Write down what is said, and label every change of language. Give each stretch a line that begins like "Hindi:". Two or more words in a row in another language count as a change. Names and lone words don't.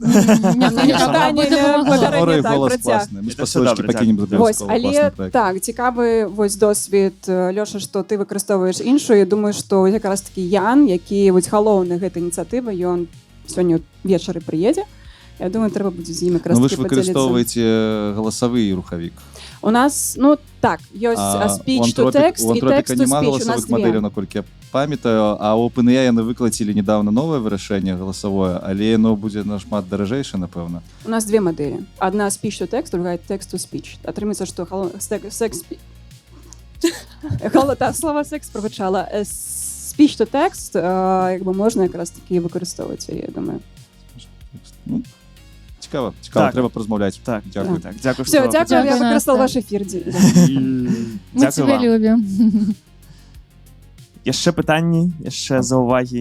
Belarusian: Але так, цікавы вось досвед, Лёша, што ты выкарыстоўваеш іншую. Я думаю, што якраз такі Ян, які вось галоўны гэтай ініцыятывы, ён сёння ўвечары прыедзе. Я думаю, трэба будзе з ім якраз такі падзяліцца. Вы ж выкарыстоўваеце галасавы рухавік. У нас, ну так, ёсць
English: speech to text
Belarusian: і
English: text to speech.
Belarusian: У нас две. Наколькі я памятаю, а у OpenAI яны выклацілі недавно новае вырашэнне галасавое, але яно будзе нашмат даражэйшае, напэўна. У нас две мадэлі. Адна
English: speech to text,
Belarusian: другая
English: text to speech.
Belarusian: Атрымаецца, што слова секс прагучала.
English: Speech to text
Belarusian: як бы можна якраз такі выкарыстоўваць, я думаю. Цікава, трэба празмаўляць. Так, дзякую. Дзякую. Все, дзякую, я выкарыстаў ваш эфір. Мы цябе любім. Яшчэ пытанні, яшчэ заўвагі.